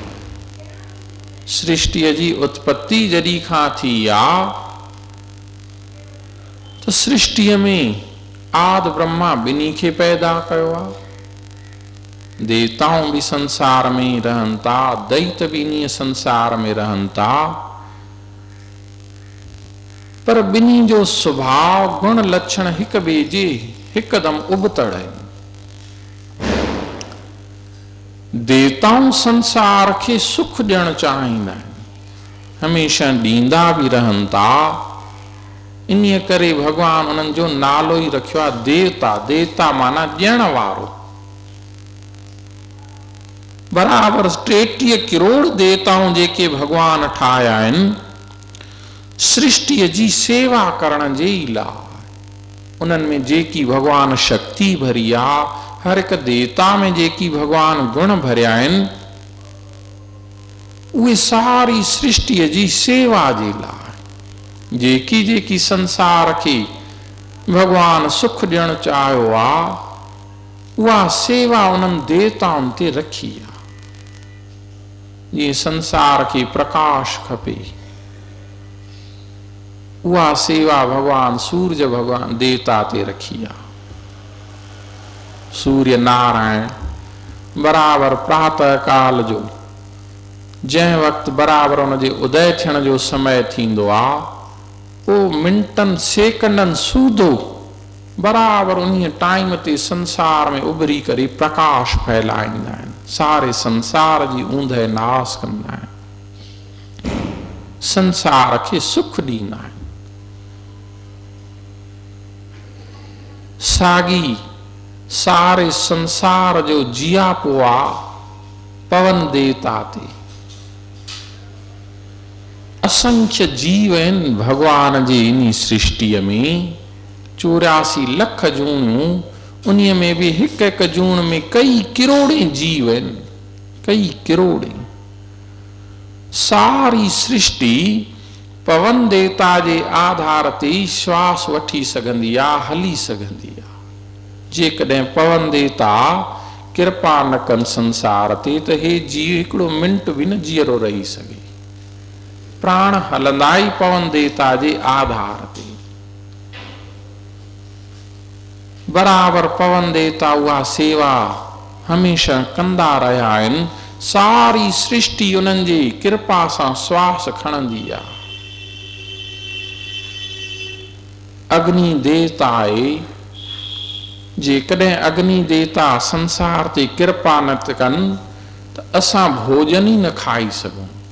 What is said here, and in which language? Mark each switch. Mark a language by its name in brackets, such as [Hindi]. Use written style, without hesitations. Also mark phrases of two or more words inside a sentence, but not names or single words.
[Sindhi] सृष्टिअ जी उत्पत्ति जॾहिं खां थी आहे त सृष्टिअ में आदि ब्रह्मा ॿिन्ही खे पैदा कयो आहे। देवताऊं भी संसार में रहनि था, दैत भी इन्हीअ संसार में रहनि था, पर ॿिन्ही जो स्वभाव गुण लक्षण हिक ॿिए जे हिकदम उबतड़ आहिनि। देवताऊं संसार के सुख ॾियणु चाहींदा आहिनि, हमेशा ॾींदा भी रहनि था। इन्हीअ करे भगवान उन्हनि जो नालो ई रखियो आहे देवता। देवता माना ॾियण वारो। बराबर 33 करोड़ देवताऊं जेके भगवान ठाहिया आहिनि सृष्टिअ जी सेवा करण जे ई लाइ। उन्हनि में जेकी भगवान शक्ति भरी आहे, हर एक देवता में जेकी भगवान गुण भरिया आहिनि, उहे सारी सृष्टिअ जी सेवा जे लाइ। जेकी जेकी संसार खे भगवान सुख ॾियणु चाहियो आहे, उहा सेवा उन्हनि देवताउनि ते रखी आहे। जीअं संसार खे प्रकाश खपे, उहा सेवा भगवान सूर्य भगवान देवता ते रखी आहे। सूर्य नारायण बराबर प्रातः काल जो जंहिं वक़्तु बराबर उनजे उदय थियण जो समय थींदो आहे, पोइ मिंटनि सेकंडनि सूधो बराबर उन टाइम ते संसार में उभरी करे प्रकाश फैलाईंदा आहिनि, सारे संसार जी ऊंदहि नाश कंदा आहिनि, संसार खे सुख ॾींदा आहिनि। साॻी सारे संसार जो जियापो आहे पवन देवता ते। असंख्य जीव आहिनि भगवान जी इन सृष्टिअ में, 84 लख जूणियूं, उन्हीअ में बि हिकु हिकु जूण में कई किरोड़े जीव आहिनि, कई किरोड़े। सारी सृष्टि पवन देवता जे आधार ते श्वास वठी सघंदी आहे, हली सघंदी आहे। जेकॾहिं पवन देवता कृपा न कनि संसार ते त हे जीव हिकिड़ो मिंट बि न जीअरो रही सघे। प्राण हलंदा ई पवन देवता जे आधार ते। बराबर पवन देवता उहा सेवा हमेशह कंदा रहिया आहिनि। सारी सृष्टि उन्हनि जी कृपा सां श्वास खणंदी आहे। अग्नि देवता आहे, जेकॾहिं अग्नि देवता संसार ते कृपा न कनि त असां भोजन ई न खाई सघूं।